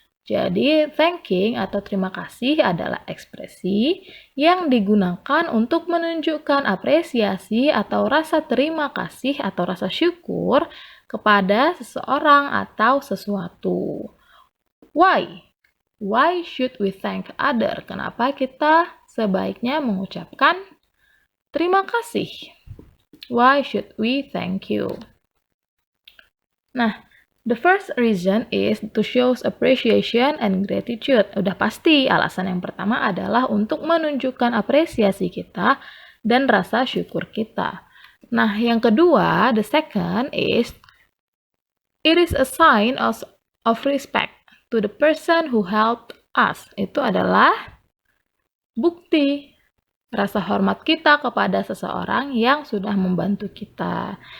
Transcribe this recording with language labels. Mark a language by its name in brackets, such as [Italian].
[Indonesian] Jadi, thanking atau terima kasih adalah ekspresi yang digunakan untuk menunjukkan apresiasi atau rasa terima kasih atau rasa syukur kepada seseorang atau sesuatu. [English] Why? Why should we thank other? [Indonesian] Kenapa kita sebaiknya mengucapkan terima kasih? [English] Why should we thank you? Nah, the first reason is to show appreciation and gratitude. [Indonesian] Udah pasti, alasan yang pertama adalah untuk menunjukkan apresiasi kita dan rasa syukur kita. Nah, yang kedua, [English] the second is it is a sign of respect to the person who helped us. [Indonesian] Itu adalah bukti rasa hormat kita kepada seseorang yang sudah membantu kita.